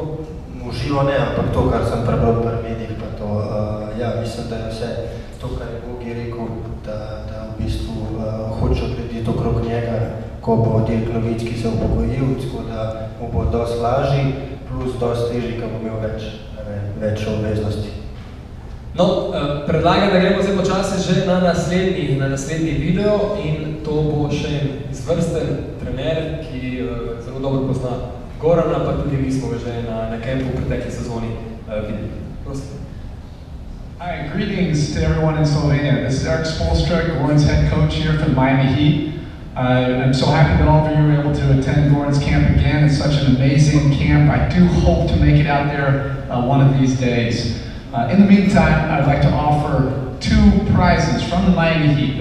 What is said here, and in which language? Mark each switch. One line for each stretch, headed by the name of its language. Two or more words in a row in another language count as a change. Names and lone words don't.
Slovenian: V živo ne, ampak to, kar sem prebral pri medijih, pa to, ja, mislim, da je vse to, kar je Gogi rekel, da v bistvu hoče glediti okrog njega, ko bo Dirk Nowitzki se upokojil, tako da mu bo dosti lažji, plus dosti težji, ko bo imel več obveznosti. No, predlagam, da gremo zdaj počasi že na naslednji video in to bo še izvrsten trener, ki zelo dobro pozna Gorana, pa tudi mi smo ga že na kempu v pretekli sezoni videli. Prosim.
English: Hi, greetings to everyone in Slovenia. This is Eric Spoelstra, Goran's head coach here for the Miami Heat. I'm so happy that all of you were able to attend Goran's camp again. It's such an amazing camp. I do hope to make it out there one of these days. In the meantime, I'd like to offer 2 prizes from the Miami Heat.